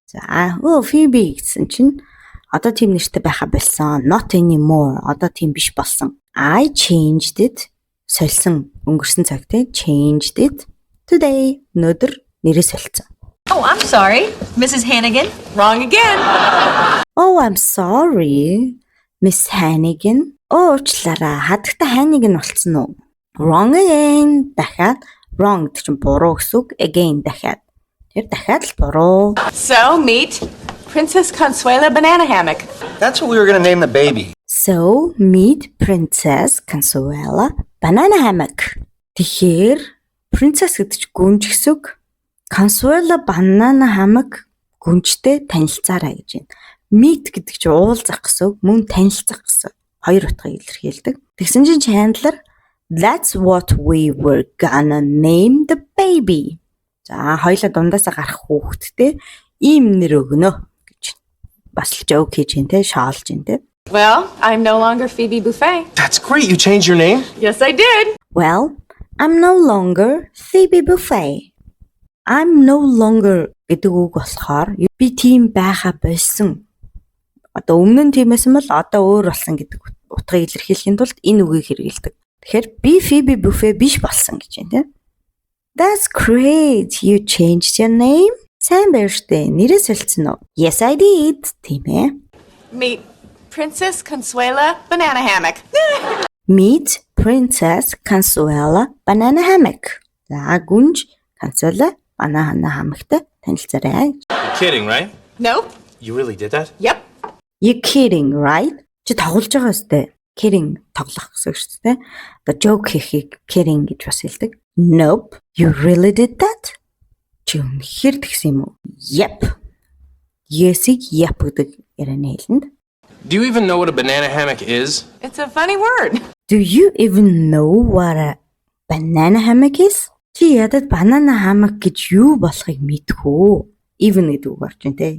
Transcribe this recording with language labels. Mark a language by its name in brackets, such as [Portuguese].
[Mongolian] За, Phoebe гэсэн чинь одоо тийм нэртэй байха болсон. [English] Not anymore. [Mongolian] Одоо тийм биш болсон. [English] I changed it. [Mongolian] Сольсон өнгөрсөн цаг те [English] changed it today. [Mongolian] Өнөөдөр нэрээ солилцсон. [English] Oh, I'm sorry, Mrs. Hannigan. Wrong again. Oh, I'm sorry, Miss Hannigan. [Mongolian] Уучлаарай. Хадагта Hannigan болцсон уу? [English] Wrong again. [Mongolian] Дахиад wrong гэдэг чинь буруу гэсэн үг. Again дахиад. Тэр дахиад л буруу. [English] So, meet Princess Consuela Banana Hammock. That's what we were gonna name the baby. So, meet Princess Consuela Banana Hammock. [Mongolian] Тэгэхээр Princess гэдэг чинь гүнж гэсэн үг. Consuela Banana Hammock гүнжтэй танилцаарай гэж байна. Meet гэдэг чинь уулзах гэсэн үг, мөн танилцах гэсэн. Хоёр утгыг илэрхийлдэг. Тэгсэн чинь [English] Chandler, that's what we were gonna name the baby. [Mongolian] За, хоёулаа дундаасаа гарах хүүхэдтэй ийм нэр өгнө гэж бас л joke хийж байна те, шаалж байна те. [English] Well, I'm no longer Phoebe Buffet. That's great. You changed your name? Yes, I did. Well, I'm no longer Phoebe Buffet. I'm no longer [Mongolian] гэдэг үг болохоор би тийм байха болсон. Одоо өмнө нь тиймээсэн бол одоо өөр болсон гэдэг утгыг илэрхийлэхийн тулд энэ үгийг хэрэгэлдэг. Тэгэхээр би Phoebe Buffet биш болсон гэж байна тийм. [English] That's great. You changed your name? [Mongolian] Сайн байна штэ. Нэрээ солилцсон уу? [English] Yes, I did. [Mongolian] Тийм ээ. [English] Meet Princess Consuela Banana Hammock. Meet Princess Consuela Banana Hammock. [Mongolian] За гүнж Consuela Banana Hammockтай танилцаарай. [English] You're kidding, right? Nope. You really did that? Yep. You kidding, right? [Mongolian] Чи тоглож байгаа үстэй. Kidding тоглох гэсэн үг шүү дээ. The joke хийхийг kidding гэж бас хэлдэг. [English] Nope. You really did that? [Mongolian] Чи үнэхээр тэгсэн юм уу? [English] Yep. [Mongolian] Yes-ийг yep гэдэг ярианы хэлэнд. [English] Do you even know what a banana hammock is? It's a funny word. Do you even know what a banana hammock is? [Mongolian] Чи ядад banana hammock гэж юу болохыг мэдхүү? Even гэдэг үг орчин те.